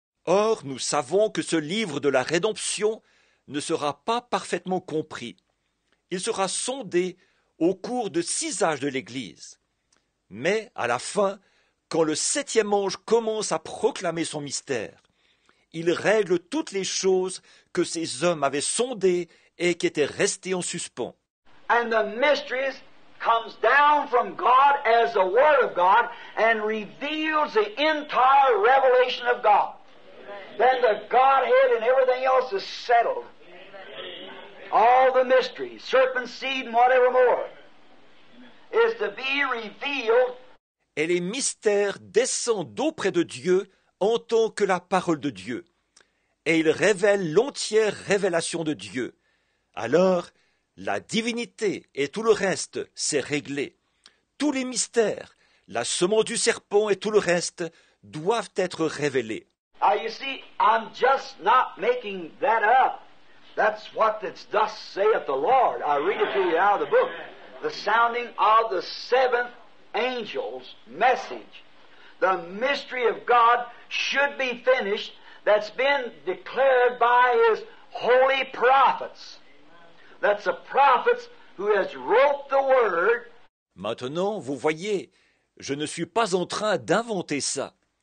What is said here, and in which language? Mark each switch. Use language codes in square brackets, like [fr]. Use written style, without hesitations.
[fr] Or, nous savons que ce livre de la rédemption ne sera pas parfaitement compris. Il sera sondé au cours de 6 âges de l'Église. Mais, à la fin, quand le septième ange commence à proclamer son mystère, il règle toutes les choses que ces hommes avaient sondées et qui étaient restées en suspens. [en] And the mysteries comes down from God as the Word of God and reveals the entire revelation of God. Then the Godhead and everything else is settled. All the mysteries, serpent seed and whatever more, is to be revealed. [fr] Et les mystères descendent d'auprès de Dieu en tant que la parole de Dieu. et il révèle l'entière révélation de Dieu. Alors, la divinité et tout le reste, c'est réglé. Tous les mystères, la semence du serpent et tout le reste doivent être révélés. [en] Now you see, I'm just not making that up. That's what it's thus saith the Lord. I read it to you out of the book. The sounding of the seventh angel's message. The mystery of God should be finished that's been declared by His holy prophets. That's the prophets who has wrote the word. [fr] Maintenant, vous voyez, je ne suis pas en train d'inventer ça.